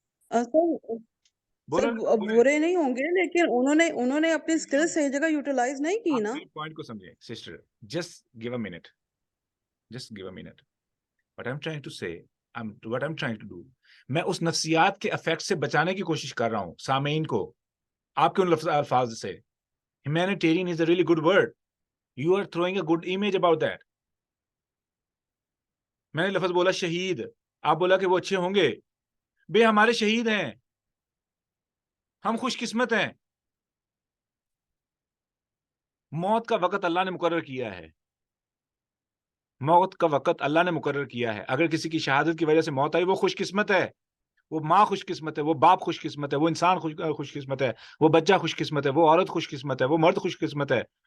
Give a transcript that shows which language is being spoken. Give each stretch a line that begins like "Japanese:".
Urdu: سر برے نہیں ہوں گے, لیکن انہوں نے اپنی سکل صحیح جگہ یوٹیلائز نہیں کی نا. پوائنٹ کو سمجھیں sister,
English: Just give a minute. What I'm trying to say, what I'm trying to do,
Urdu: میں اس نفسیات کے افیکٹ سے بچانے کی کوشش کر رہا ہوں سامعین کو, آپ کے ان الفاظ سے.
English: Humanitarian is a really good word. You are throwing a good image about that.
Urdu: میں نے لفظ بولا شہید, آپ بولا کہ وہ اچھے ہوں گے، بے ہمارے شہید ہیں، ہم خوش قسمت ہیں، موت کا وقت اللہ نے مقرر کیا ہے، موت کا وقت اللہ نے مقرر کیا ہے. اگر کسی کی شہادت کی وجہ سے موت آئی وہ خوش قسمت ہے، وہ ماں خوش قسمت ہے، وہ باپ خوش قسمت ہے، وہ انسان خوش قسمت ہے، وہ بچہ خوش قسمت ہے، وہ عورت خوش قسمت ہے، وہ مرد خوش قسمت ہے.